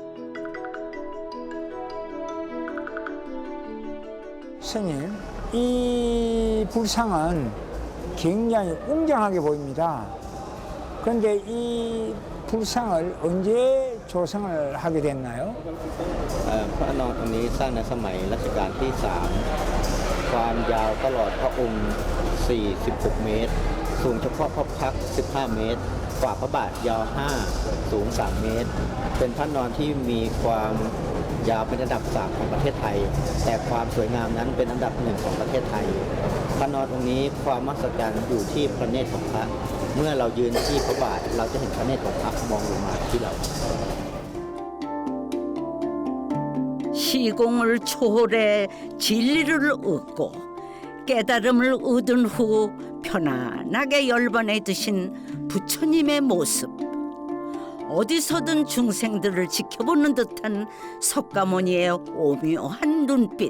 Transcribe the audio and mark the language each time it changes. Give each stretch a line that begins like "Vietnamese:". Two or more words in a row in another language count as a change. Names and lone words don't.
Korean: 스님, 이 불상은 굉장히 웅장하게 보입니다. 그런데 이 불상을 언제 조성을 하게 됐나요?
Thai: พระนอนองค์นี้สร้างในสมัยรัชกาลที่ 3 ความยาวตลอดพระองค์ 46 เมตร สูงเฉพาะพระพักตร์ 15 เมตร ฝ่าพระบาทยาว 5 สูง 3 เมตร เป็นพระนอนที่มีความยาวเป็นอันดับ 3 ของประเทศไทย แต่ความสวยงามนั้นเป็นอันดับ 1 ของประเทศไทย พระนอนองค์นี้ความมหัศจรรย์อยู่ที่พระเนตรของพระ เมื่อเรายืนที่พระบาทเราจะเห็นพระเนตรของพระมองลงมาที่เรา
Korean: 시공을 초월해 진리를 얻고 깨달음을 얻은 후 편안하게 열반해 드신 부처님의 모습. 어디서든 중생들을 지켜보는 듯한 석가모니의 오묘한 눈빛.